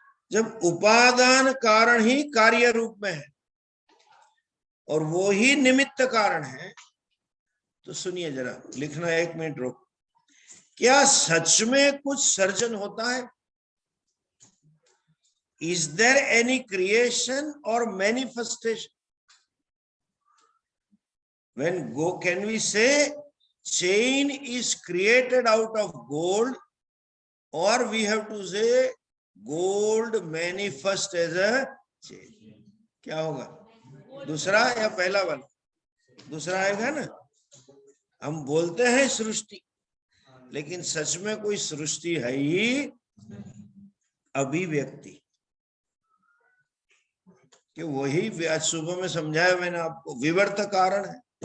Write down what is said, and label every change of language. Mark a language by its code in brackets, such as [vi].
[hi] जब उपादान कारण ही कार्य रूप में है और वो ही निमित्त कारण है, तो सुनिए जरा, लिखना 1 मिनट रोक। क्या सच में कुछ सर्जन होता है? [en] Is there any creation or manifestation? Can we say chain is created out of gold, or we have to say gold manifest as a chain? [hi] क्या होगा, दूसरा या पहला वाला? दूसरा आएगा ना। हम बोलते हैं सृष्टि, लेकिन सच में कोई सृष्टि है ही अभिव्यक्ति। कि वही आज सुबह में समझाया मैंने आपको, विवर्त कारण है।